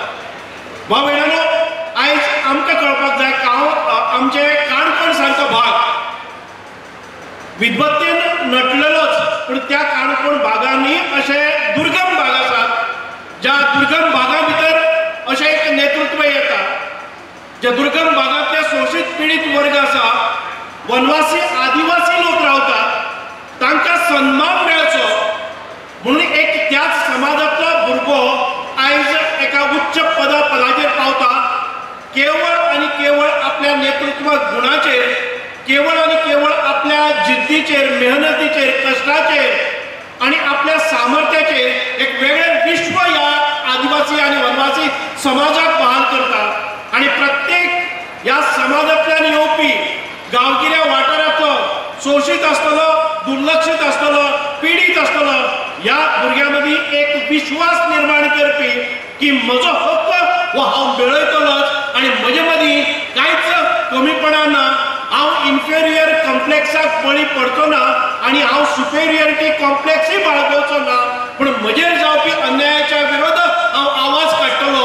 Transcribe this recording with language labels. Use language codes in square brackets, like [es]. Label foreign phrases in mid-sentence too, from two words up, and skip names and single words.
[kok] वा वेळानो आयज आमकां कळपाक जाय आमचे काणकोण सारको भाग विद्वत्तेन नटलेलोच, पूण त्या काणकोण भागांनी अशे दुर्गम भाग आसात, ज्या दुर्गम भागा भितर अशें एक नेतृत्व येता, ज्या दुर्गम भागांतले शोषित पीडित वर्ग आसा, वनवासी आदिवासी लोक रावतात, तांकां सन्मान मेळचो म्हणून एक त्याच समाजातलो भुरगो आयज एका उच्च पदाचेर पावता, केवळ आणि केवळ आपल्या नेतृत्व गुणाचेर, केवळ आणि केवळ आपल्या जिद्दीचेर, मेहनतीचेर, कष्टाचेर आणि आपल्या सामर्थ्याचेर एक वेगळे विश्व ह्या आदिवासी आणि वनवासी समाजाक बहाल करता आणि प्रत्येक ह्या समाजांतल्यान येवपी गांवगिऱ्या वाठारांतलो शोषित आसतलो, दुर्लक्षित आसतलो, पीडित आसतलो ह्या भुरग्यां मदीं एक विश्वास निर्माण करपी की म्हजो हक्क हो हांव मेळयतलोच आणि म्हजे मदीं कांयच कमीपणा ना, हांव [en] inferior complexak [kok] बळी पडचो ना आणि हांव [en] superiority complexuy [kok] बाळगवचो ना, पूण म्हजेर जावपी अन्यायाच्या विरोधात हांव आवाज काडटलो.